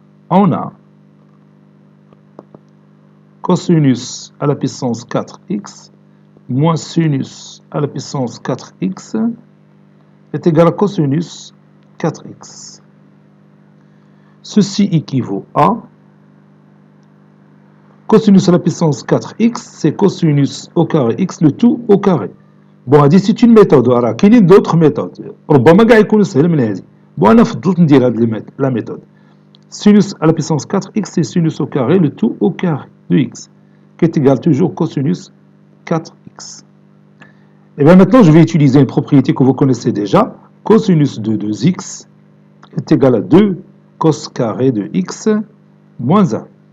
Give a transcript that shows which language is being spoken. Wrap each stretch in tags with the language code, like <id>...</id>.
<fr>On a cosinus à la puissance 4x moins sinus à la puissance 4x est égal à cosinus 4x. Ceci équivaut à cosinus à la puissance 4x, c'est cosinus au carré x, le tout au carré. Bon,</fr> <ar>هذه</ar> <fr>c'est une méthode. Voilà, il y a d'autres méthodes.</fr> <ar>ربما كاع يكونوا سهل من هذه. Bon, أنا فضلت ندير هذه</ar> <fr>la méthode. Sinus à la puissance 4x, c'est sinus au carré, le tout au carré de x, qui est égal toujours cosinus 4x. Et bien maintenant, je vais utiliser une propriété que vous connaissez déjà. Cosinus de 2x est égal à 2 cos carré de x moins 1.</fr>